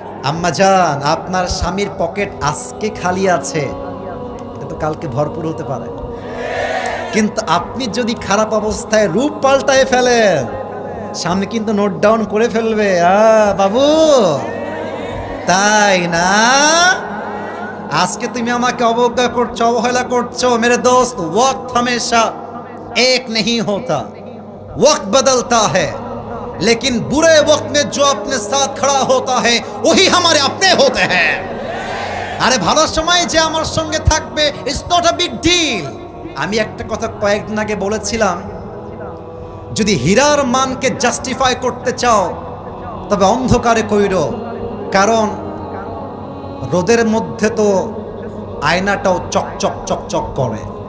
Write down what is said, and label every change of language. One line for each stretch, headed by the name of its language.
Bangla: আম্মা জান, আপনার স্বামীর পকেট আজকে খালি আছে, এটা তো কালকে ভরপুর হতে পারে। কিন্তু আপনি যদি খারাপ অবস্থায় রূপ পাল্টায় ফেলেন, সামনে কিন্তু নোট ডাউন করে ফেলবে, বাবু তাই না? আজকে তুমি আমাকে অবজ্ঞা করছো, অবহেলা করছো।
Hindi: মেরে দোস্ত, ওয়াক্ত हमेशा एक नहीं होता, वक्त बदलता है, लेकिन बुरे वक्त में जो अपने साथ खड़ा होता है वही हमारे अपने होते हैं।
Bangla: আরে ভালো সময় যে আমার সঙ্গে থাকবে,
English: It's not a big deal.
Bangla: আমি একটা কথা কয়েকদিন আগে বলেছিলাম, যদি হীরার মানকে জাস্টিফাই করতে চাও তবে অন্ধকারে কইরো, কারণ রোদের মধ্যে তো আয়নাটাও চকচক চকচক করে।